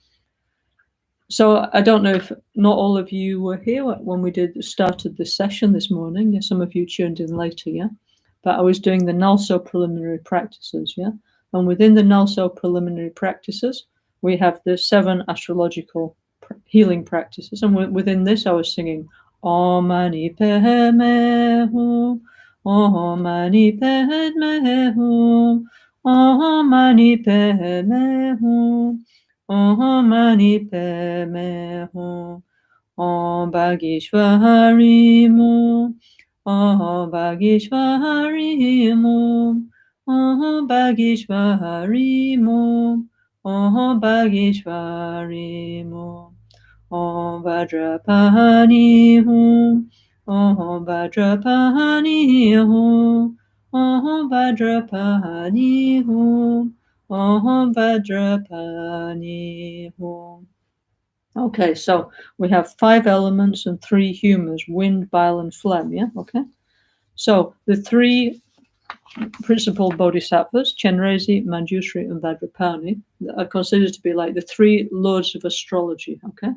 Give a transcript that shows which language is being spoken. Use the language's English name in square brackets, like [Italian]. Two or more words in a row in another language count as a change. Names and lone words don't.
[English] So I don't know if not all of you were here when we started this session this morning. Yeah, some of you tuned in later, yeah? But I was doing the NgalSo preliminary practices, yeah? And within the NgalSo preliminary practices, we have the 7 astrological healing practices. And within this, I was singing [Sanskrit] Om Mani Padme Hum, Om Mani Padme Hum, Om Mani Padme Hum, Om Mani Padme Hum, Om Bhagishvari Mu, Om Bhagishvari Mu, Om Bhagishvari Mu, Om Bhagishvari Mu, Om Vajrapani Hum, Om Vajrapani Hum, Om Vajrapani Hum, Om Vajrapani Hum. [English] Okay, so we have 5 elements and 3 humors: wind, bile, and phlegm, yeah? Okay. So the 3 principal bodhisattvas, Chenrezig, Manjushri, and Vajrapani, are considered to be like the 3 lords of astrology, okay?